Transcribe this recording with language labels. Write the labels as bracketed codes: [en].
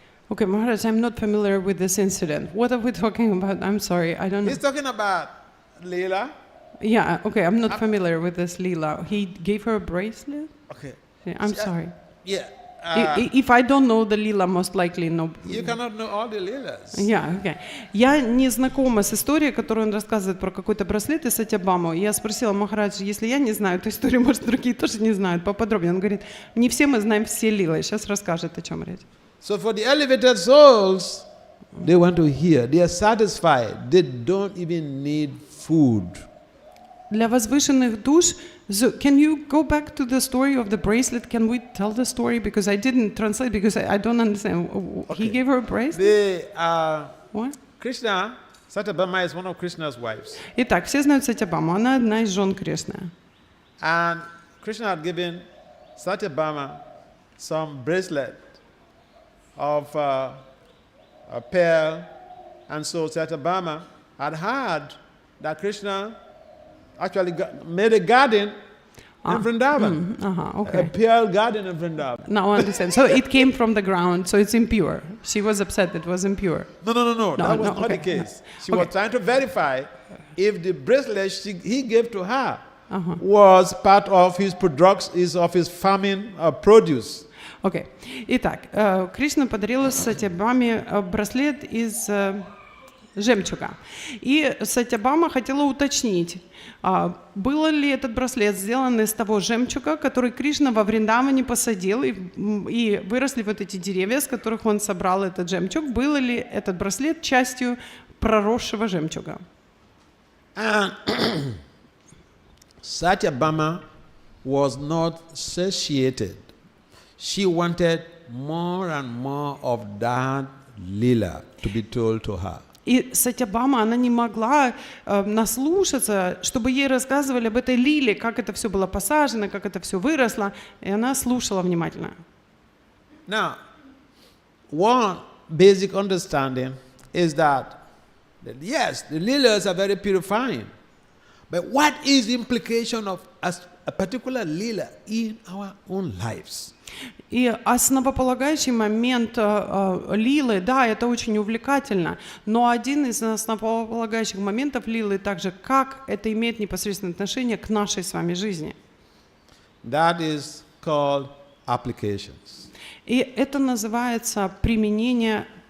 [en] Okay, Maharaj, I'm not familiar with this incident. What are we talking about? I'm sorry, I don't know. He's talking about Leela. Yeah, okay, I'm not familiar with this Leela. He gave her a bracelet? Okay. Yeah, I'm sorry. Yeah. If I don't know the Leela, most likely no. You cannot know all the Leelas. Yeah, okay. [ru] Я не знакома с историей, которую он рассказывает про какой-то браслет из Сатьябаму. Я спросила Махарадж, если я не знаю эту историю, может, другие тоже не знают поподробнее. Он говорит, не все мы знаем все Лилы. Сейчас расскажет, о чем речь. [en] So for the elevated souls, they want to hear. They are satisfied. They don't even need food. [ru] Для возвышенных душ, [en] so can you go back to the story of the bracelet? Can we tell the story? Because I didn't translate, because I don't understand. Okay. He gave her a bracelet? What? Krishna, Satyabhama is one of Krishna's wives. [ru] Итак, все знают Сатьябаму, она одна из жен Кришны. [en] And Krishna had given Satyabhama some bracelet of a pearl. And so Satyabhama had heard that Krishna actually made a garden in Vrindavan. A Okay. pure garden in Vrindavan. Now I understand. So it came from the ground, so it's impure. She was upset it was impure. No. That was no, not the okay. case. She was trying to verify if the bracelet he gave to her was part of his products, of his farming produce. [ru] Окей. Итак, Кришна подарила Сатьябаме браслет из жемчуга. И Сатьябама хотела уточнить, был ли этот браслет сделан из того жемчуга, который Кришна во Вриндаване посадил, и выросли вот эти деревья, с которых он собрал этот жемчуг. Был ли этот браслет частью проросшего жемчуга? [en] Satyabhama was not satiated. She wanted more and more of that lila to be told to her. [ru] И Сатьябама, она не могла наслушаться, чтобы ей рассказывали об этой лиле, как это все было посажено, как это все выросло, и она слушала внимательно. [en] Now, one basic understanding is that yes, the lilas are very purifying, but what is the implication of a particular lila in our own lives? [ru] И основополагающий момент лилы, да, это очень увлекательно, но один из основополагающих моментов лилы также, как это имеет непосредственное отношение к нашей с вами жизни. [en] That is called applications. [ru] И это называется применение.